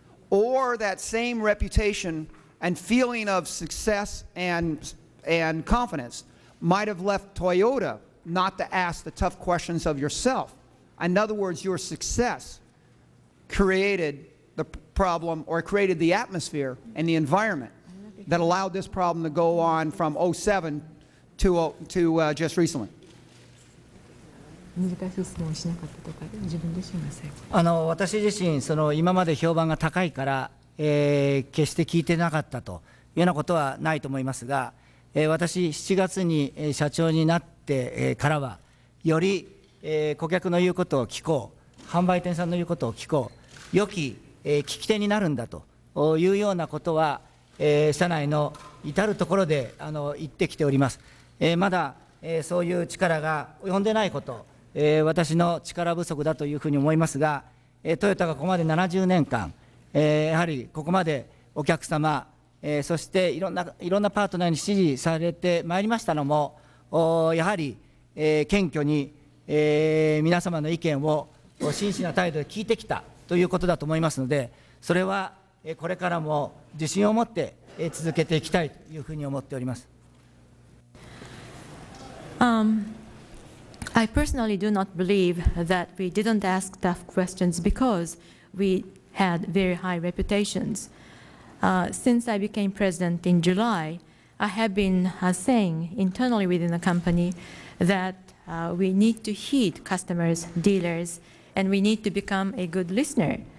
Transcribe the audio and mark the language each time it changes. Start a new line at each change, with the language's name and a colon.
English: or that same reputation and feeling of success and confidence might have left Toyota not to ask the tough questions of yourself. In other words, your success created the problem or created the atmosphere and the environment that allowed this problem to go on from 07 to just recently.
Japanese: 難しい質問をしなかったとか、自分自身が最後私自身今まで評判が高いから、決して聞いてなかったというようなことはないと思いますが、私7月に社長になってからはより顧客の言うことを聞こう、販売店さんの言うことを聞こう、良き聞き手になるんだというようなことは、社内の至るところで言ってきております。まだそういう力が及んでないこと、私の力不足だというふうに思いますが、トヨタがここまで70年間、やはりここまでお客様、そしていろんなパートナーに支持されてまいりましたのも、やはり、謙虚に、皆様の意見を真摯な態度で聞いてきたということだと思いますので、それはこれからも自信を持って続けていきたいというふうに思っております。
English: I personally do not believe that we didn't ask tough questions because we had very high reputations. Since I became president in July, I have been saying internally within the company that we need to heed customers, dealers, and we need to become a good listener.